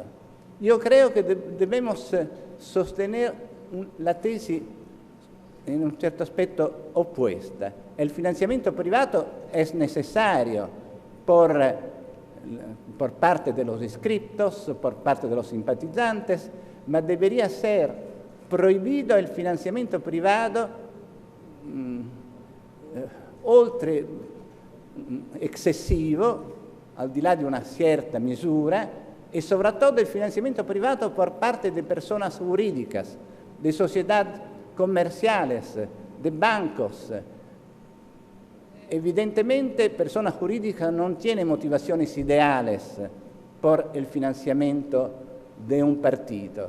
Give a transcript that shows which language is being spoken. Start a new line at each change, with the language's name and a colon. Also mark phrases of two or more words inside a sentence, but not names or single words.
Spanish: Yo creo que debemos sostener la tesis en un cierto aspecto opuesta. El financiamiento privado es necesario por parte de los inscriptos, por parte de los simpatizantes, ma debería ser prohibido el financiamiento privado oltre excesivo,
Italian: al di là di una certa misura, e soprattutto il financiamiento privato
Spanish: por parte de personas jurídicas, de sociedades comerciales, de bancos. Evidentemente, personas jurídicas no tienen motivaciones ideales por el financiamiento de un partido.